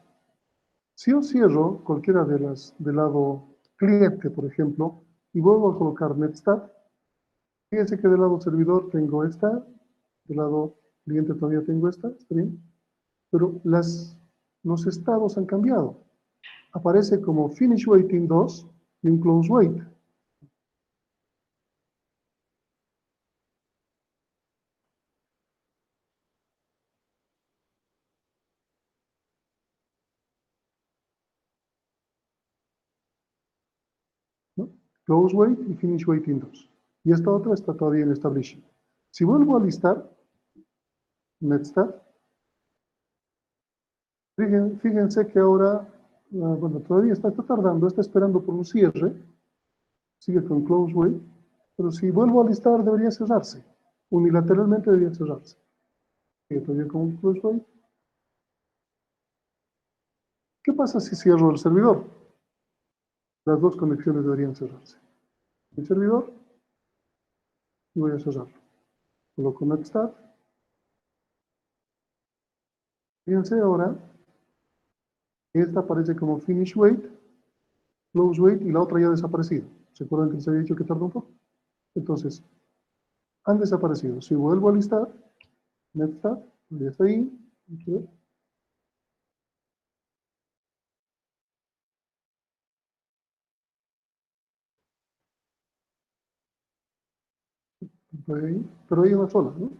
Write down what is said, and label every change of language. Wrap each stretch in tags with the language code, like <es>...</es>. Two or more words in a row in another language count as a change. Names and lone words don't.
<es>Si yo cierro cualquiera de las del lado cliente, por ejemplo, y vuelvo a colocar netstat, fíjense que del lado servidor tengo esta, del lado cliente todavía tengo esta, ¿está bien? Pero los estados han cambiado. Aparece como</es> <en>finish waiting 2</en> <es>y un</es> <en>close wait.</en> <es>¿No?</es> <en>Close wait y finish waiting 2.</en> <es>Y esta otra está todavía en establishing. Si vuelvo a listar netstat, fíjense que ahora, bueno, todavía está tardando, está esperando por un cierre, sigue con</es> <en>close wait,</en> <es>pero si vuelvo a listar debería cerrarse, unilateralmente debería cerrarse. Sigue todavía con</es> <en>close wait.</en> <es>¿Qué pasa si cierro el servidor? Las dos conexiones deberían cerrarse. El servidor y voy a cerrarlo. Coloco netstat. Fíjense ahora, esta aparece como</es> <en>finish wait, close wait</en> <es>y la otra ya ha desaparecido. ¿Se acuerdan que les había dicho que tardó un poco? Entonces, han desaparecido. Si vuelvo a listar, netstat, ya está ahí. Pero hay una sola, ¿no?</es>